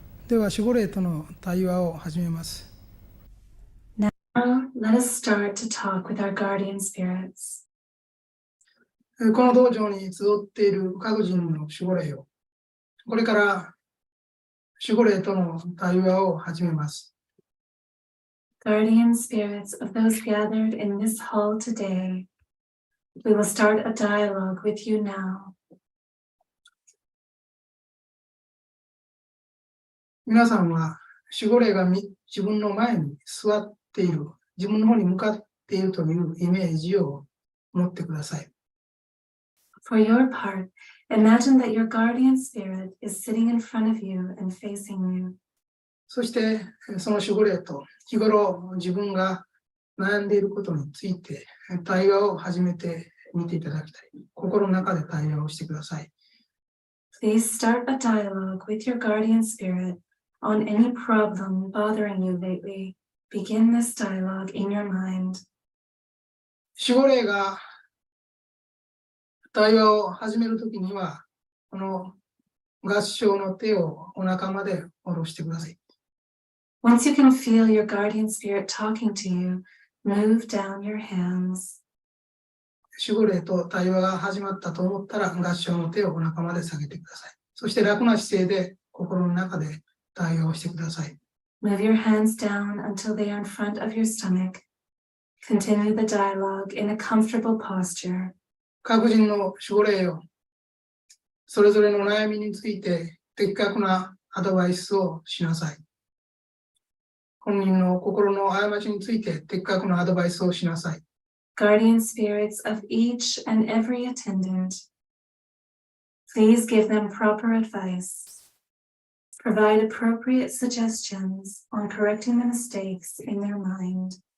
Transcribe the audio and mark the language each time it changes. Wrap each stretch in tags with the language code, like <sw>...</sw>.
<ja>では守護霊との対話を始めます。</ja> <en>Now, let us start to talk with our guardian spirits.</en> <ja>この道場に集っている各人の守護霊を、これから守護霊との対話を始めます。</ja> <en>Guardian spirits of those gathered in this hall today, we will start a dialogue with you now.</en> <ja>皆さんは守護霊が自分の前に座っている、自分の方に向かっているというイメージを持ってください。</ja> <en>For your part, imagine that your guardian spirit is sitting in front of you and facing you.</en> <ja>そしてその守護霊と日頃自分が悩んでいることについて対話を始めてみていただきたい。心の中で対話をしてください。</ja> <en>Please start a dialogue with your guardian spirit on any problem bothering you lately. Begin this dialogue in your mind.</en> <ja>守護霊が対話を始めるときには、この合掌の手をお腹まで下ろしてください。</ja> <en>Once you can feel your guardian spirit talking to you, move down your hands.</en> <ja>守護霊と対話が始まったと思ったら、合掌の手をお腹まで下げてください。そして楽な姿勢で心の中で対話をしてください。</ja> <en>Move your hands down until they are in front of your stomach. Continue the dialogue in a comfortable posture.</en> <ja>各人の守護霊よ、それぞれの悩みについて的確なアドバイスをしなさい。本人の心の過ちについて的確なアドバイスをしなさい。</ja> <en>Guardian spirits of each and every attendant, please give them proper advice. Provide appropriate suggestions on correcting the mistakes in their mind.</en>